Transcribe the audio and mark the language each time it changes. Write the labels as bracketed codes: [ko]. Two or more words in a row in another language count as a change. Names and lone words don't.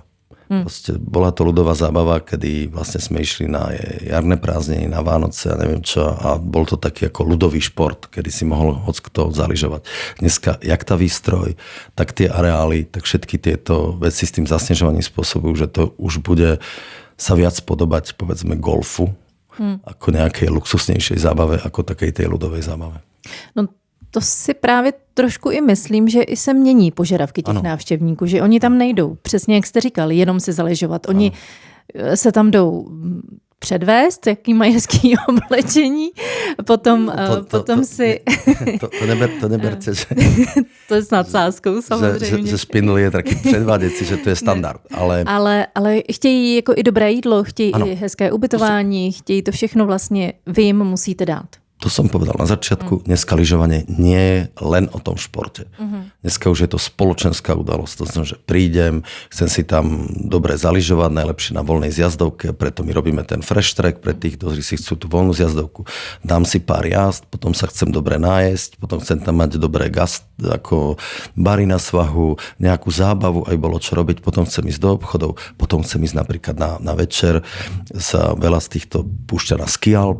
[sk] Proste bola to ľudová zábava, kedy vlastne sme išli na jarné prázdniny, na Vánoce a neviem čo, a bol to taký ako ľudový šport, kedy si mohol hockto zalyžovať. Dneska, jak tá výstroj, tak tie areály, tak všetky tieto veci s tým zasnežovaním spôsobujú, že to už bude sa viac podobať, povedzme, golfu, ako nejakej luxusnejšej zábave, ako takej tej ľudovej zábave. [cs] No, to si právě trošku i myslím, že i se mění požadavky těch návštěvníků, že oni tam nejdou, přesně jak jste říkal, jenom si zalyžovat. Oni se tam jdou předvést, jaký mají hezký oblečení, potom si... To neberte, že... To je s nadsázkou samozřejmě. Že špindl je taký předváděcí, že to je standard. Ale chtějí jako i dobré jídlo, chtějí i hezké ubytování, chtějí to všechno vlastně, vy jim musíte dát. [sk] To som povedal na začiatku, dneska lyžovanie nie je len o tom športe. Dneska už je to spoločenská udalosť. To znamená, že prídem, chcem si tam dobre zalyžovať, najlepšie na voľnej zjazdovke, preto my robíme ten [en] fresh track [sk] pre tých, ktorí si chcú tú voľnú zjazdovku. Dám si pár jazd, potom sa chcem dobre nájesť, potom chcem tam mať dobré ako bary na svahu, nejakú zábavu, aj bolo čo robiť, potom chcem ísť do obchodov, potom chcem ísť napríklad na večer, sa veľa z týchto púšťa na [en] ski alp.